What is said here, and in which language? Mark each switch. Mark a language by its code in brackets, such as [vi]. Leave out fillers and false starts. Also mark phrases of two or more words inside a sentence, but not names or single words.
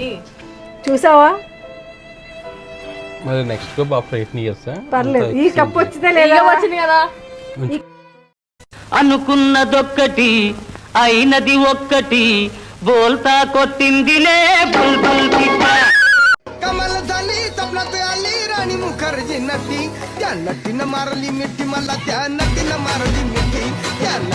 [te] చూసావా? [en] మరి next cup after 8 years. [te] పర్లేదు, ఈ కప్ వచ్చిందే లేదా? వచ్చింది కదా. అనుకున్నదొక్కటి అయినది ఒక్కటి, బోల్తా కొట్టిందిలే బుల్బుల్ పిట్ట. [mr] कमल झाली सपनात आली राणी मुखर्जी नटी त्या नटीनं मारली मिठी मला, त्या नटीनं मारली मिठी त्या